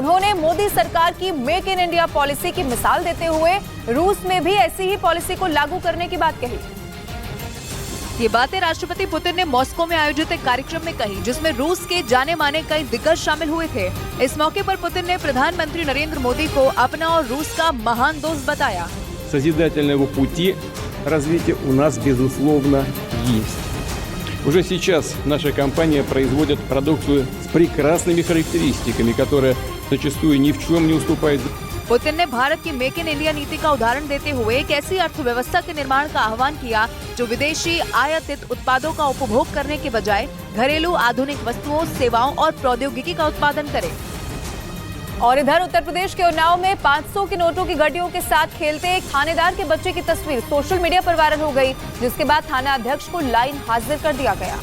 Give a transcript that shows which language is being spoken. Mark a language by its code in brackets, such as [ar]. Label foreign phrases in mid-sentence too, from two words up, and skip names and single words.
[hi] उन्होंने मोदी सरकार की मेक इन इंडिया पॉलिसी की मिसाल देते हुए रूस में भी ऐसी ही पॉलिसी को लागू करने की बात कही। ये बातें राष्ट्रपति पुतिन ने मॉस्को में आयोजित एक कार्यक्रम में कही, जिसमें रूस के जाने माने कई दिग्गज शामिल हुए थे। इस मौके पर पुतिन ने प्रधानमंत्री नरेंद्र मोदी को अपना और रूस का महान दोस्त बताया। [ru] Созидательного пути развития у нас безусловно есть. Уже сейчас наша компания производит продукцию с прекрасными характеристиками, которая зачастую ни в чем не уступает. [hi] पुतिन ने भारत की मेक इन इंडिया नीति का उदाहरण देते हुए एक ऐसी अर्थव्यवस्था के निर्माण का आह्वान किया जो विदेशी आयातित उत्पादों का उपभोग करने के बजाय घरेलू आधुनिक वस्तुओं, सेवाओं और प्रौद्योगिकी का उत्पादन करे। और इधर उत्तर प्रदेश के उन्नाव में 500 के नोटों की गड्डियों के साथ खेलते एक थानेदार के बच्चे की तस्वीर सोशल मीडिया पर वायरल हो गई, जिसके बाद थाना अध्यक्ष को लाइन हाजिर कर दिया गया।